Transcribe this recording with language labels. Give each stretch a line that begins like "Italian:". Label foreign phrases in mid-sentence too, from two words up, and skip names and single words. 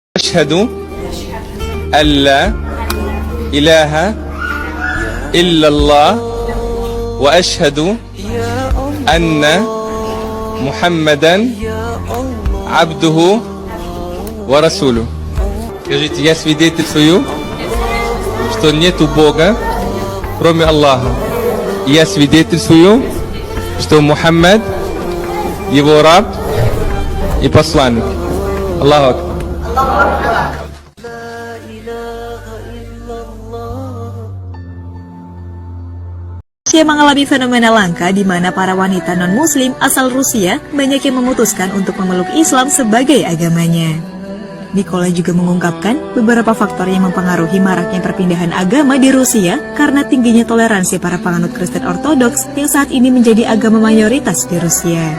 Arabic: أشهد أن لا إله إلا الله وأشهد أن محمدا عبده ورسوله.
Russian: Скажите, я свидетельствую, что нету Бога, кроме Аллаха. Я свидетельствую, что Мухаммад его раб и посланник.
Arabic: الله أكبر.
Indonesian: Rusia mengalami fenomena langka di mana para wanita non-muslim asal Rusia banyak yang memutuskan untuk memeluk Islam sebagai agamanya. Nikola juga mengungkapkan beberapa faktor yang mempengaruhi maraknya perpindahan agama di Rusia karena tingginya toleransi para penganut Kristen Ortodoks yang saat ini menjadi agama mayoritas di Rusia.